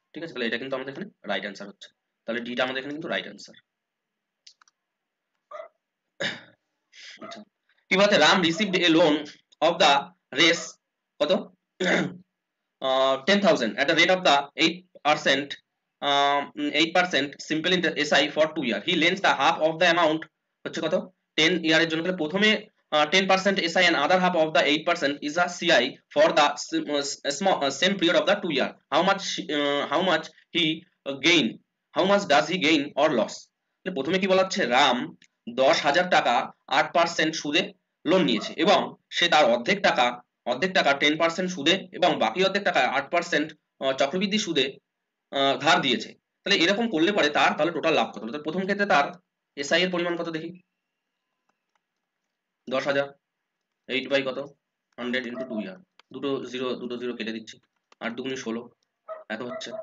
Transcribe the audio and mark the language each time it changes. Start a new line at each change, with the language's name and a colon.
Bangla: ঠিক আছে, তাহলে এটা কিন্তু আমাদের এখানে রাইট অ্যান্সার হচ্ছে। তাহলে ডিটা আমাদের এখানে কিন্তু রাইট অ্যান্সার।
English: আচ্ছা,
Bangla: কি বলতে
English: Ram received a loan of the race কত 10,000 at the rate of the 8% 8% simple interest SI for 2 year. He lends the half of the amount
Bangla: হচ্ছে কত 10 ইয়ারের জন্য। তাহলে প্রথমে
English: 10% SI and other half of the 8% is a CI for the same period of the 2 year. How much he gain? How much does he gain or loss?
Bangla: প্রথমে কি বলা হচ্ছে রাম 10,000 টাকা 8% সুদে লোন নিয়েছে এবং সে তার অর্ধেক টাকা 10% সুদে এবং বাকি অর্ধেক টাকা 8% চক্রবৃদ্ধি সুদে ধার দিয়েছে। তাহলে এরকম করলে পরে তার তাহলে টোটাল লাভ কত হলো? তো প্রথম ক্ষেত্রে তার এসআই এর পরিমাণ কত দেখি 10,000, 8 বাই কত 100 ইন্টু 2 ইয়ার, দুটো জিরো কেটে দিচ্ছি, 8 দুগুণে 16 এত হচ্ছে।